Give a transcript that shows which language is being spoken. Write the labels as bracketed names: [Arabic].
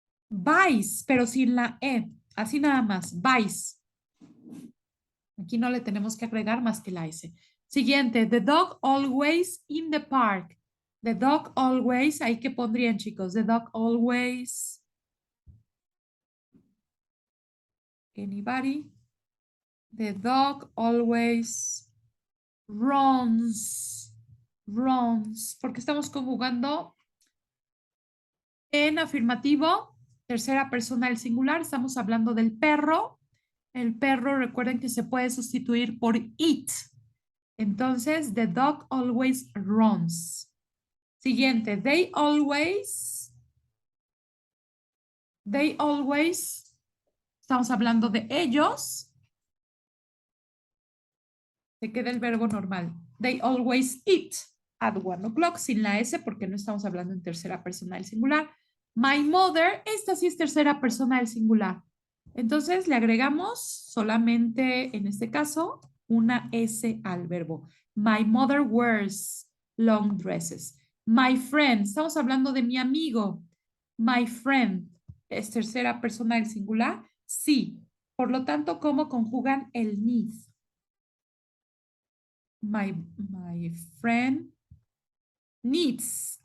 [Spanish] Buys, pero sin la E. Así nada más. Buys. Aquí no le tenemos que agregar más que la S. Siguiente. [English] The dog always in the park. The dog always. [Spanish] ¿Ahí qué pondrían, chicos? [English] The dog always. Anybody? The dog always runs. Runs. [Spanish] Porque estamos conjugando en afirmativo, tercera persona del singular. Estamos hablando del perro. El perro, recuerden que se puede sustituir por it. [English] Entonces, the dog always runs. Siguiente, they always. They always. [Spanish] Estamos hablando de ellos. Se queda el verbo normal. [English] They always eat at 1 o'clock [Spanish] sin la S porque no estamos hablando en tercera persona del singular. My mother, esta sí es tercera persona del singular. Entonces le agregamos solamente, en este caso, una S al verbo. [English] My mother wears long dresses. My friend, [Spanish] estamos hablando de mi amigo. My friend, ¿es tercera persona del singular? Sí. Por lo tanto, ¿cómo conjugan el need? [English] My friend needs.